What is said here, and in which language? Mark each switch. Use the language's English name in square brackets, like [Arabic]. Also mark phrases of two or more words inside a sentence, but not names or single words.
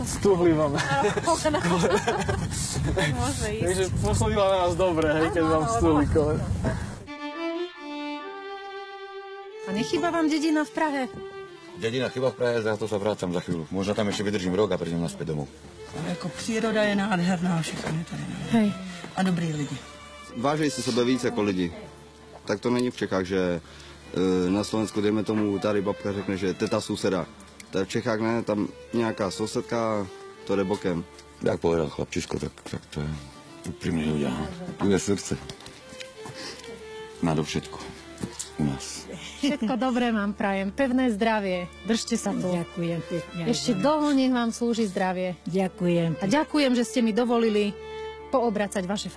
[Slovak] Stuhli máme. Môže ísť. Takže posledila na nás dobre, hej, keď vám stuhli kolena. A nechýba vám dedina v Prahe? Dedina chyba v Prahe, za to sa vrácam za chvíľu. Možno tam ešte vydržím rok a prídem naspäť domov. [Czech] Jako příroda je nádherná, všechno je tady nádherné. [Slovak] Hej. [Czech] A dobrý lidi. Vážej se sebe víc jako lidi. Tak to není v Čechách, že na Slovensku, dejme tomu, tady babka řekne, že teta suseda. To v Čechách ne, tam nějaká sousedka, to jde bokem. [Slovak] Jak povedal chlapčisko, tak to je úprimne ľudia. Tu je srdce. Nado všetko. U nás. Všetko dobré vám prajem, pevné zdravie. Držte sa tu. Ďakujem pekne. Ešte dlho nech vám slúži zdravie. Ďakujem. A ďakujem, že ste mi dovolili poobracať vaše fašírky.